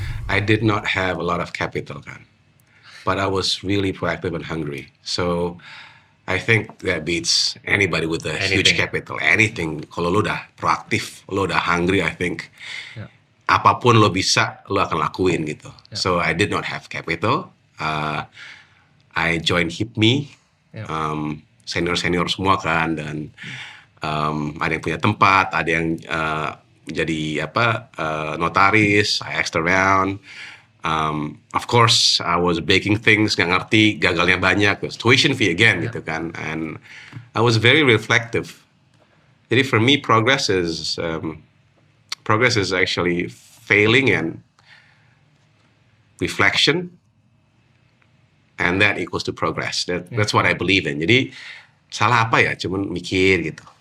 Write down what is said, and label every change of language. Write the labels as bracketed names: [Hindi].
[English] I did not have a lot of capital kan, but I was really proactive and hungry. So I think that beats anybody with a huge capital. Anything. [Indonesian] Kalau lo udah proaktif, lo udah hungry, [English] I think [Indonesian] apapun lo bisa, lo akan lakuin gitu. [English] So I did not have capital. I joined HIPMI. [Indonesian] Senior semua kan, dan ada yang punya tempat, ada yang jadi notaris. [English] I asked around. Of course, I was baking things, [Indonesian] nggak ngerti, gagalnya banyak. [English] It was tuition fee again [Indonesian] gitu kan. [English] And I was very reflective. Jadi for me, progress is actually failing and reflection, and that equals to progress. That's what I believe in. [Indonesian] Jadi salah apa ya? Cuman mikir gitu.